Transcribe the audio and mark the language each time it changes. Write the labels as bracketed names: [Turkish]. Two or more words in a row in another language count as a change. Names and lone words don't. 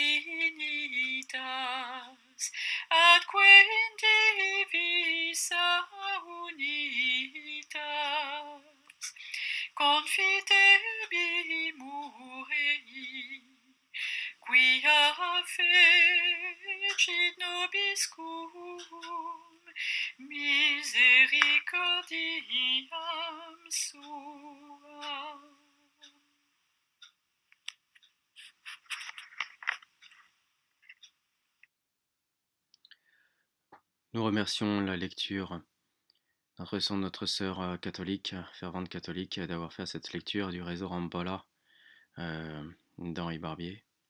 [Latin] Trinitas, atque in divis unitas, confitebimus ei, quia fecit nobiscum misericordiam suam. [French] Nous remercions la lecture, notre sœur catholique, fervente catholique, d'avoir fait cette lecture du réseau Rambola d'Henri Barbier.